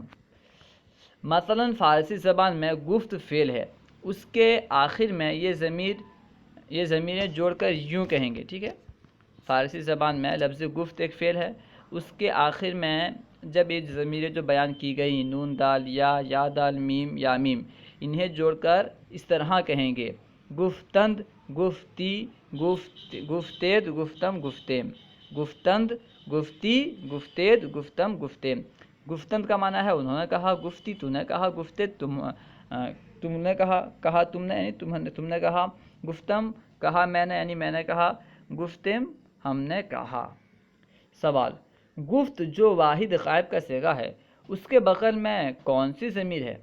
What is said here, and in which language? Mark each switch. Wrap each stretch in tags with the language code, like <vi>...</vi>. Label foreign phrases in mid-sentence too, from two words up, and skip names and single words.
<ur>مثلا فارسی زبان میں گفت فعل ہے، اس کے آخر میں یہ ضمیریں جوڑ کر یوں کہیں گے، ٹھیک ہے۔ فارسی زبان میں لفظ گفت ایک فعل ہے، اس کے آخر میں جب یہ ضمیریں جو بیان کی گئی نون دال، یا دال میم، یا میم، انہیں جوڑ کر اس طرح کہیں گے:</ur> <fa>گفتند، گفتی، گفتید، گفتم، گفتیم۔ گفتند، گفتی، گفتید، گفتم، گفتیم۔</fa> <ur>گفتند کا معنی ہے انہوں نے کہا، گفتی تو نے کہا، گفتید تم نے کہا تم نے یعنی تم نے کہا، گفتم کہا میں نے یعنی میں نے کہا، گفتیم ہم نے کہا۔ سوال: گفت جو واحد غائب کا صیغہ ہے اس کے بغل میں کون سی ضمیر ہے؟</ur>